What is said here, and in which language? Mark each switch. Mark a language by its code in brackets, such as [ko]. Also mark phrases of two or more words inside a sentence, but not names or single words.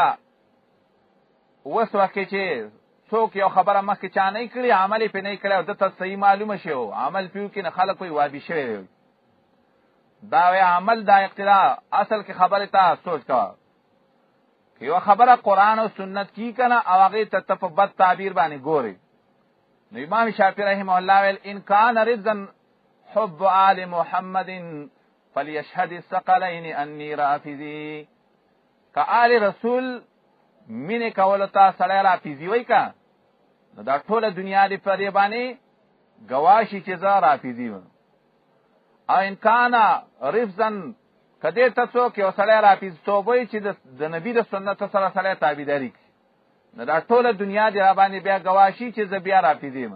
[ps] اوس وخت کې چې څوک یو خبره مخکې چا نه کړي، عمل یې پې نه کړی او ده ته صحیح معلومه شي او عمل پې وکړي، نه خلک وایي وابي شوی دی. دا وی عمل دا اقتدا اصل کې خبره ته سوچ کوه که یو خبره قرآن او سنت کی کنه او هغې ته ته په بد تعبیر باندې ګورې. نو امام شافعي [ar] رحمه الله [ps] ویل [ar] ان کان رزا حب آل محمد فلیشهد الثقلین انی رافضی. [ps] که آل رسول مینې کولو ته سړی رافضي وایي که نو دا ټوله دنیا دې په دې باندې ګواه شي چې زه رافضي یم. او [ar] ان کان رفضا [ps] که دې ته څوک یو سړی رافضیتوب وایي چې د نبي د سنت سره سړی تابعداري کړي نو دا ټوله دنیا دې را باندې بیا ګواه شي چې زه بیا رافضي یم.